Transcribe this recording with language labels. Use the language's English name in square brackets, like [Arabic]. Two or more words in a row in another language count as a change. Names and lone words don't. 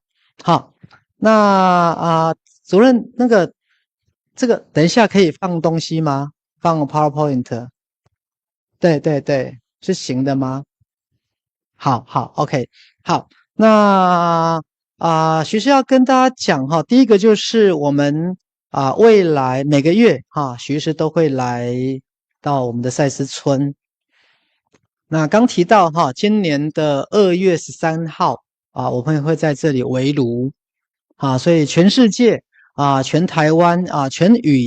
[Chinese] 好，那主任這個等一下可以放東西嗎？放 PowerPoint？對对对，是行的嗎？好 OK， 好，那徐师要跟大家講第一個就是我們未來每個月徐師都會來到我們的賽斯村。那剛提到今年的2月13號我們也會在這裡圍爐所以全世界全台灣全宇